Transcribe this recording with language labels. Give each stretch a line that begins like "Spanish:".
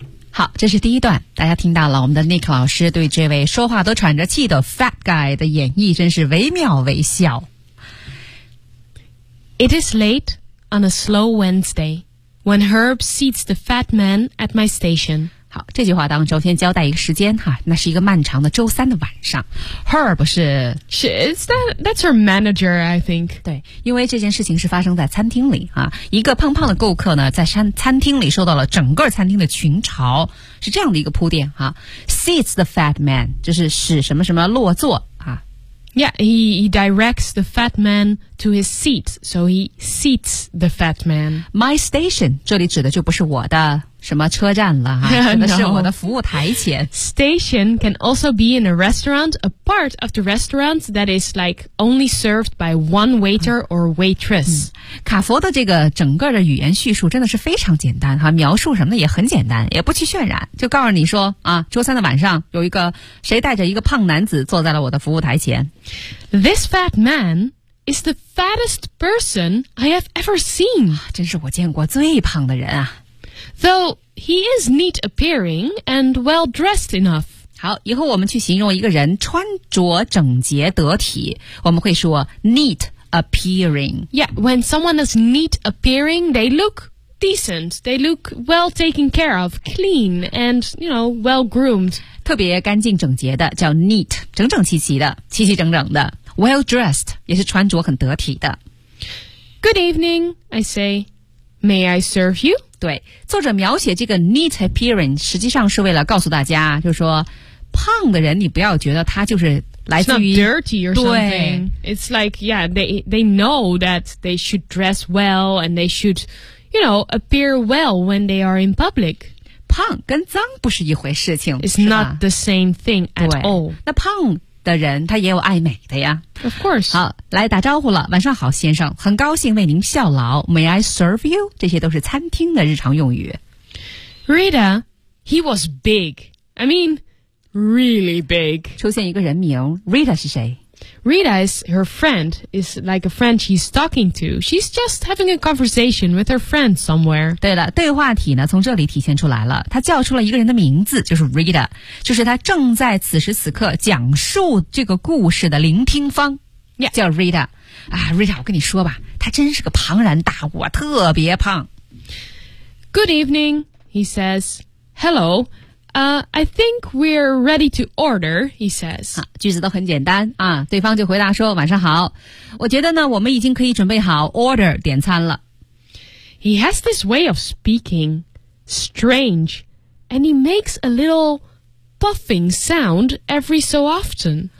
Chinese: 好，这是第一段，大家听到了我们的 Nick 老师对这位说话都喘着气的
English: fat guy
Chinese: 的演绎，真是惟妙惟肖。
English: It is late on a slow Wednesday when Herb seats the fat man at my station.
Chinese: 好，这句话当中先交代一个时间哈，那是一个漫长的周三的晚上。 Herb 是
English: that's her manager, I think.
Chinese: 对，因为这件事情是发生在餐厅里啊，一个胖胖的顾客呢，在餐厅里受到了整个餐厅的群嘲，是这样的一个铺垫哈。
English: Seats the fat man,
Chinese: 就是使什么什么落座啊。
English: Yeah, he directs the fat man to his seat, so he seats the fat man. My station,
Chinese: 这里指的就不是我的什么车站了，指的是我的服务台前。
English: Station can also be in a restaurant, a part of the restaurant that is like only served by one waiter or waitress.
Chinese: 卡佛的这个整个的语言叙述真的是非常简单哈，描述什么的也很简单，也不去渲染，就告诉你说啊，周三的晚上有一个谁带着一个胖男子坐在了我的服务台前。
English: This fat man is the fattest person I have ever seen.
Chinese: 真是我见过最胖的人啊。
English: Though he is neat appearing and well dressed enough.
Chinese: 好，以后我们去形容一个人穿着整洁得体，我们会说
English: neat appearing. Yeah, when someone is neat appearing, they look decent. They look well taken care of, clean and, you know, well groomed.
Chinese: 特别干净整洁的叫 neat, 整整齐齐的，齐齐整整的。
English: Well dressed
Chinese: 也是穿着很得体的。
English: Good evening, I say. May I serve you?
Chinese: 对，作者描写这个
English: neat appearing
Chinese: 实际上是为了告诉大家，就是说胖的人你不要觉得他就是来自于
English: It's not dirty or something. It's like, yeah, they know that they should dress well and they should, you know, appear well when they are in public.
Chinese: 胖跟脏不是一回事情。
English: It's not the same thing at all.
Chinese: 那胖的人他也有爱美的呀。
English: Of course.
Chinese: 好，来打招呼了。晚上好，先生，很高兴为您效劳。
English: May I serve you?
Chinese: 这些都是餐厅的日常用语。
English: Rita, he was big. I mean, really big.
Chinese: 出现一个人名 ,Rita 是谁?
English: Rita is her friend, is like a friend she's talking to. She's just having a conversation with her friend somewhere.
Chinese: 对了，对话体呢从这里体现出来了。她叫出了一个人的名字，就是 Rita， 就是她正在此时此刻讲述这个故事的聆听方。
English: Yeah.
Chinese: 叫 Rita。啊 ,Rita, 我跟你说吧，她真是个庞然大物，特别胖。
English: Good evening, he says. Hello. I think we're ready to order, he says.
Chinese: 句子都很简单啊，对方就回答说晚上好。我觉得呢我们已经可以准备好 order 点餐了。
English: He has this way of speaking, strange, and he makes a little puffing sound every so often.